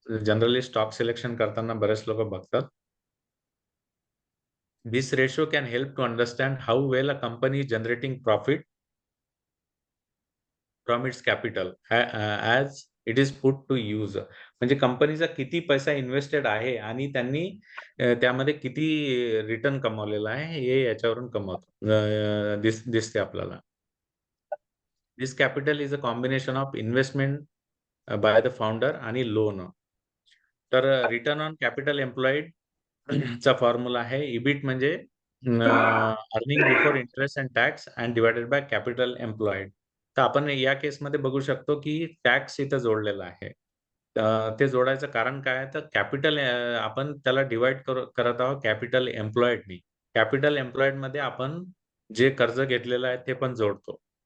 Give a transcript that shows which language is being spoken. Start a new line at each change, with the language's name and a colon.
Marathi: Generally stock selection करताना बरेच लोक बघतात.
English: This ratio can help to understand how well a company is generating profit from its capital as it is put to use.
Marathi: म्हणजे कंपनीचा किती पैसा invested आहे आणि त्यांनी त्यामध्ये किती रिटर्न कमावलेला आहे हे याच्यावरून दिसते आपल्याला.
English: This capital is a combination of investment by the founder
Marathi: आणि
English: Loan.
Marathi: तर रिटर्न ऑन कॅपिटल एम्प्लॉईड चा फॉर्म्युला आहे इबिट म्हणजे earning before interest and tax and divided by capital employed. तर आपण या केसमध्ये बघू शकतो की टॅक्स इथं जोडलेला आहे. ते जोडायचं कारण काय आहे तर कॅपिटल आपण त्याला डिवाइड करत आहोत कॅपिटल एम्प्लॉईडनी. कॅपिटल एम्प्लॉईड मध्ये आपण जे कर्ज घेतलेलं आहे ते पण जोडतो.